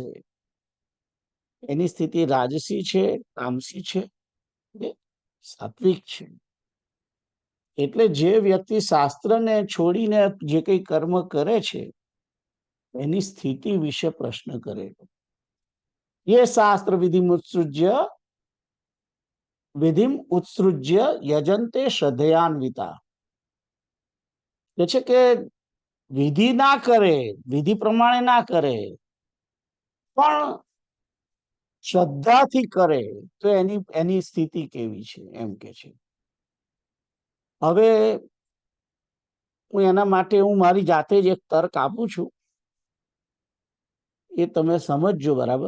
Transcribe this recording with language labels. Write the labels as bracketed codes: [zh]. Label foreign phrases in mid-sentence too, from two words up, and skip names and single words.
[gu] એની સ્થિતિ રાજસી છે, તામસી છે કે સાત્વિક છે? એટલે જે વ્યક્તિ શાસ્ત્રને છોડીને જે કઈ કર્મ કરે છે એની સ્થિતિ વિશે પ્રશ્ન કરેલો. [sa] ये शास्त्र विधिम उत्सृज्य यजंते श्रद्धयान्विता. [gu] કે છે કે વિધિ ના કરે, વિધિ પ્રમાણે ના કરે, પણ શ્રદ્ધાથી કરે તો એની સ્થિતિ કેવી છે એમ કે છે. હવે હું એના માટે મારી જાતે જ એક તર્ક આપું છું, એ તમે સમજજો બરાબર.